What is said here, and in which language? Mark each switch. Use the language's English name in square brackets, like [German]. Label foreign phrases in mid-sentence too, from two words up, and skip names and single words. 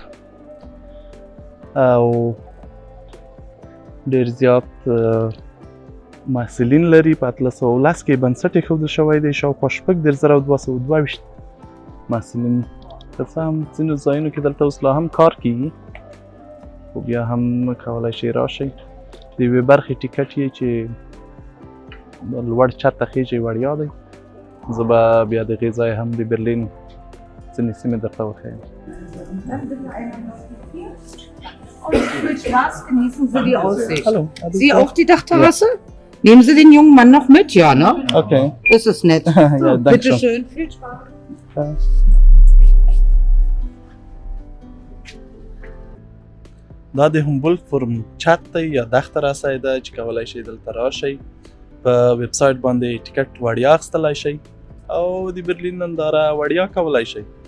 [Pashto] او ډېر زیات محصلین لري په 1310 کې بنسټ ایښودل شوی دی شاوخوا 6222 محصلین که څه هم ځینو ځایونو کې دلته اوس لا هم کار کیږي خو بیا هم کولی شئ راشئ د یوې برخې ټیکټ یې چې لوړ چت ته خیژئ وړیا دی زه به بیا د هغې ځای هم د برلین ځینې سیمې درته وښیم [German] Genießen Sie die Aussicht. Hallo. Sie auch die Dachterrasse? Ja. Nehmen Sie den jungen Mann noch mit, ja, ne? Okay. Das ist nett. Ja, danke bitte schön. schön, viel Spaß. Ja. [Pashto] دا د همبولټ فورم چت دی یا دختراسه ده چې کولی شئ دلته راشئ په ویب سایټ باندې ټیکټ وړیا اخیستلی شئ او د برلین ننداره وړیا کولی شئ